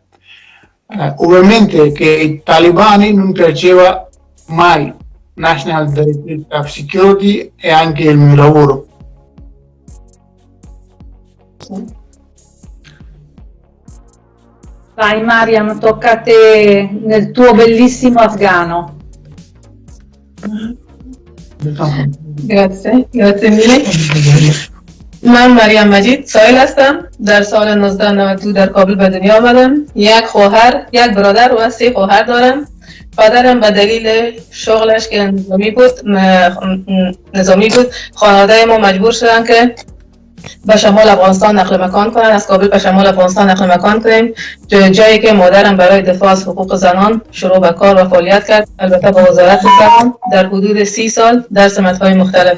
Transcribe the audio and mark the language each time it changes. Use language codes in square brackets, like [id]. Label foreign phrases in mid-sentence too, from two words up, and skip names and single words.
[it] Ovviamente che i talibani non piaceva mai National Directorate of Security e anche il mio lavoro. Vai Mariam, tocca a te nel tuo bellissimo afghano. grazie mille. [fa] من مریم مجید سایل هستم. در سال 1992 در کابل به دنیا آمدم. یک خواهر، یک برادر و 3 خواهر دارم. پدرم به دلیل شغلش که نظامی بود خانواده ما مجبور شدن که به شمال افغانستان نقل مکان کنن، از کابل به شمال افغانستان نقل مکان کنیم، جایی که مادرم برای دفاع از حقوق زنان شروع به کار و فعالیت کرد، البته با وزارت زنان در حدود 30 سال در سمت‌های مختلف.